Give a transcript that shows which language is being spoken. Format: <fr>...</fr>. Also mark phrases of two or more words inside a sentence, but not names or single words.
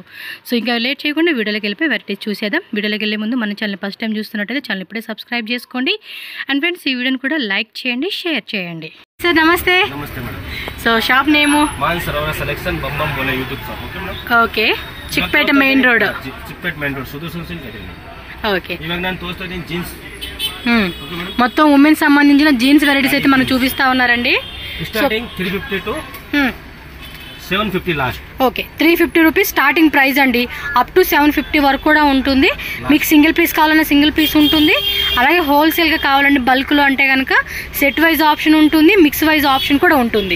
<te>సో ఇంకా లేట్ చేయకుండా వీడియోలోకి వెళ్ళిపోయి వెరైటీస్ చూసేద్దాం. వీడియోలోకి వెళ్ళే ముందు మన ఛానల్ ఫస్ట్ టైం చూస్తున్నట్టయితే ఛానల్ ఇప్పుడే సబ్స్క్రైబ్ చేసుకోండి. అండ్ ఫ్రెండ్స్, ఈ వీడియోని కూడా లైక్ చేయండి, షేర్ చేయండి. సార్ నమస్తే. నమస్తే మేడం. సో షాప్ నేము మాన్సరోవర్ సెలెక్షన్ బొమ్మంబోలే యూట్యూబ్ షాప్. ఓకే మేడం. ఓకే, చిక్పేట మెయిన్ రోడ్. చిక్పేట మెయిన్ రోడ్ సుదర్శన్ సిల్క్ అయితే. ఓకే,</te> <kn>ఇವಾಗ ನಾನು ತೋರಿಸ್ತಾ ಇದ್ದೀನಿ జీన్స్.</kn> <te>మొత్తం ఉమెన్ సంబంధించిన జీన్స్ వెరైటీస్ అయితే మనకు చూపిస్తా ఉన్నారండి. స్టార్టింగ్ 350 టు 750 లాస్ట్. ఓకే, 350 రూపీస్ స్టార్టింగ్ ప్రైస్ అండి. అప్ టు 750 వరకు కూడా ఉంటుంది. మీకు సింగిల్ పీస్ కావాలన్నా సింగిల్ పీస్ ఉంటుంది. అలాగే హోల్సేల్గా కావాలంటే బల్క్లో అంటే కనుక సెట్ వైజ్ ఆప్షన్ ఉంటుంది, మిక్స్ వైజ్ ఆప్షన్ కూడా ఉంటుంది.</te>